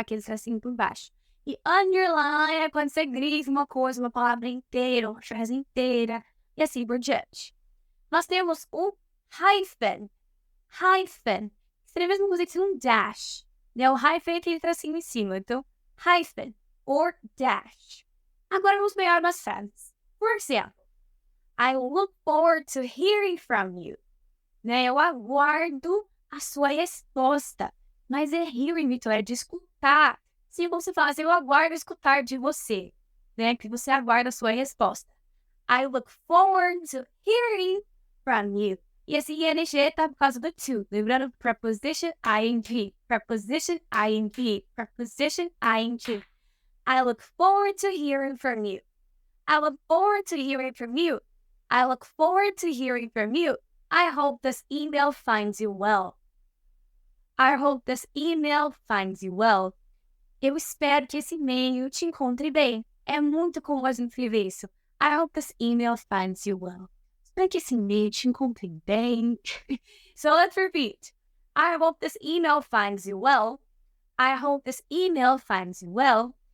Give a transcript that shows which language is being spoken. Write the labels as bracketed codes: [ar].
[pt] Aquele tracinho por baixo. E underline é quando você grifa uma coisa, uma palavra inteira, uma frase inteira, e assim por diante. Nós temos o hyphen. Hyphen. Seria a mesma coisa que um dash. Né? O hyphen tem tracinho em cima. Então, hyphen or dash. Agora vamos pegar umas frases. [en] For example, I look forward to hearing from you. [pt] Né? Eu aguardo a sua resposta. Mas é hearing, Vitória, é de escutar. Se você fala assim, eu aguardo escutar de você. Né? Que você aguarda a sua resposta. [en] I look forward to hearing from you. [pt] E esse ing tá por causa do to. Lembrando, preposition, ing. [en] Preposition, ing. Preposition, ing. I look forward to hearing from you. I look forward to hearing from you. I look forward to hearing from you. I hope this email finds you well. I hope this email finds you well. [pt] Eu espero que esse e-mail te encontre bem. É muito comum a gente escrever isso. [en] I hope this email finds you well. [pt] Espero que esse e-mail te encontre bem. [en] So let's repeat. I hope this email finds you well. I hope this email finds you well.